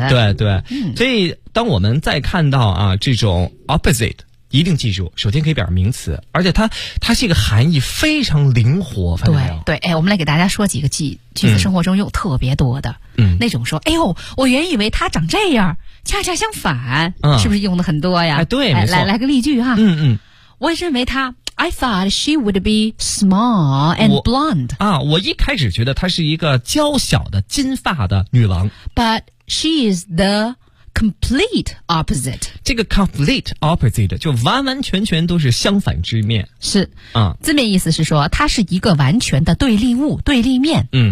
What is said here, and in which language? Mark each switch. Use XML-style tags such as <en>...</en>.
<zh>对对，所以当我们再看到啊这种 opposite， 一定记住，首先可以表示名词，而且它是一个含义非常灵活。对，哎，我们来给大家说几个句子，生活中用特别多的，那种说，哎呦，我原以为它长这样，恰恰相反，是不是用的很多呀？对，没错，来个例句哈，我认为它。</zh> <en>I thought she would be small and blonde.</en> <zh>我一开始觉得她是一个娇小的金发的女郎。</zh> <en>But she is the complete opposite.</en> <zh>这个 complete opposite 就完完全全都是相反之面。是。字面意思是说她是一个完全的对立物，对立面。</zh>